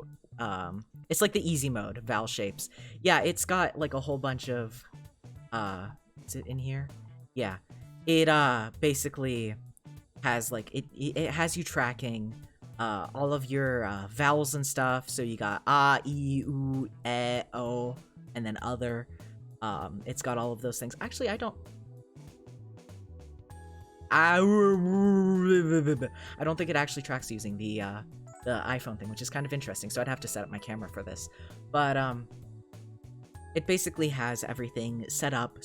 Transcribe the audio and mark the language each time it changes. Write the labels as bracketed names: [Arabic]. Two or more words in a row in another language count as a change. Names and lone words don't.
[English] It's like the easy mode, Val Shapes. Yeah, it's got like a whole bunch of is it in here? Yeah. It basically has like it has you tracking all of your vowels and stuff. So you got e, u, e, o, and then other. It's got all of those things. Actually, I don't think it actually tracks using the iPhone thing, which is kind of interesting. So I'd have to set up my camera for this. But it basically has everything set up.